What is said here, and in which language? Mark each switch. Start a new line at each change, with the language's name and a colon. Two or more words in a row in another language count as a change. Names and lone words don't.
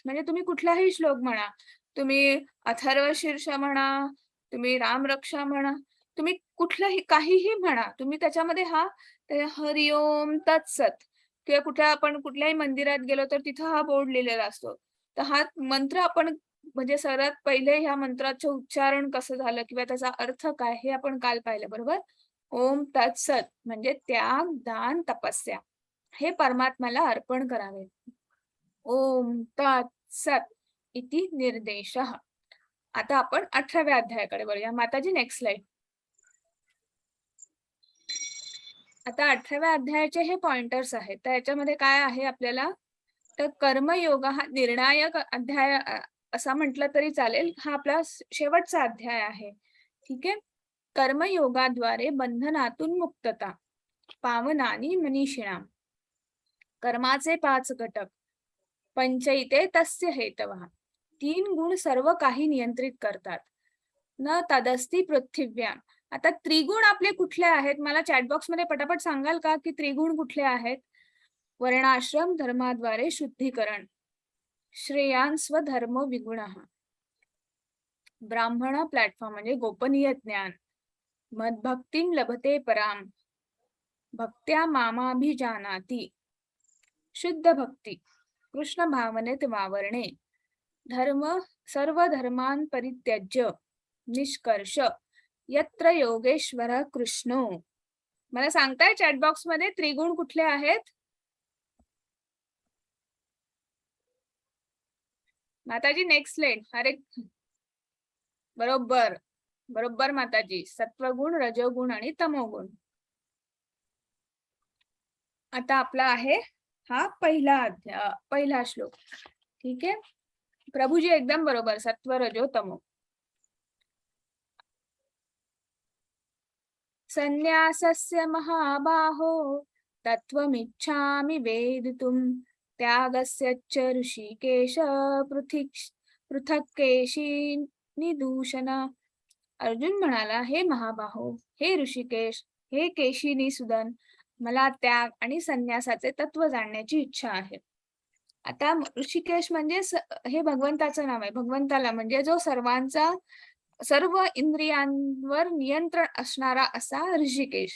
Marathi: म्हणजे तुम्ही कुठलाही श्लोक म्हणा, तुम्ही अथर्व शीर्ष म्हणा, तुम्ही रामरक्षा म्हणा, तुम्ही कुठलाही काहीही म्हणा, तुम्ही त्याच्यामध्ये हा हरिओम तत्सत, किंवा आपण कुठल्याही मंदिरात गेलो तर तिथं हा बोर्ड लिहिलेला असतो. तर हा मंत्र आपण म्हणजे सर्वात पहिले ह्या मंत्राचं उच्चारण कसं झालं किंवा त्याचा अर्थ काय हे आपण काल पाहिलं, बरोबर. ओम तत्सत म्हणजे त्याग दान तपस्या हे परमात्म्याला अर्पण करावे.
Sanskrit: ओम तत्सत इति निर्देशः.
Marathi: आता आपण 18व्या अध्यायाकडे वळूया. माताजी
English: next slide.
Marathi: आता 18व्या अध्यायाचे हे पॉइंटर्स आहेत. तर याच्यामध्ये काय आहे आपल्याला, तर कर्मयोग हा निर्णायक अध्याय असा म्हटलं तरी चालेल. हा आपला शेवटचा अध्याय आहे, ठीक आहे. कर्मयोगाद्वारे बंधनातून मुक्तता,
Sanskrit: पावनानी मनीषिणाम.
Marathi: कर्माचे 5 घटक,
Sanskrit: पंचैते तस्य हेतवः.
Marathi: 3 गुण सर्व काही नियंत्रित करतात.
Sanskrit: न तदस्ति पृथिव्याम.
Marathi: आता त्रिगुण आपले कुठले आहेत, मला चॅटबॉक्स मध्ये पटापट सांगाल का की त्रिगुण कुठले आहेत. वर्णाश्रम धर्माद्वारे शुद्धीकरण,
Sanskrit: श्रेयान स्वधर्म विगुण,
Marathi: ब्राह्मण प्लॅटफॉर्म म्हणजे गोपनीय ज्ञान,
Sanskrit: मद्भक्तिं लभते पराम, भक्त्या मामाभिजानाति,
Marathi: शुद्ध भक्ती, कृष्ण भावनेत वावरणे, धर्म
Sanskrit: सर्व धर्मान परित्यज्य, निष्कर्ष यत्र योगेश्वर कृष्णो,
Marathi: मला सांगताय चॅट बॉक्स मध्ये त्रिगुण कुठले आहेत? माताजी
English: next slide.
Marathi: अरे बरोबर बरोबर माताजी, सत्वगुण, रजोगुण आणि तमोगुण. आता आपला आहे हा पहिला श्लोक. ठीक आहे, प्रभूजी एकदम बरोबर,
Sanskrit: सत्व रजो तमो. संन्यासस्य महाबाहो तत्त्वमिच्छामि वेदितुं त्यागस्य च ऋषिकेश पृथक् केशी निदूषण.
Marathi: अर्जुन म्हणाला, हे महाबाहो, हे ऋषिकेश, हे केशिनी सुदन, मला त्याग आणि संन्यासाचे तत्व जाणण्याची इच्छा आहे. आता ऋषिकेश म्हणजे हे भगवंताचं नाव आहे. भगवंताला म्हणजे जो सर्व इंद्रियांवर नियंत्रण असणारा असा ऋषिकेश.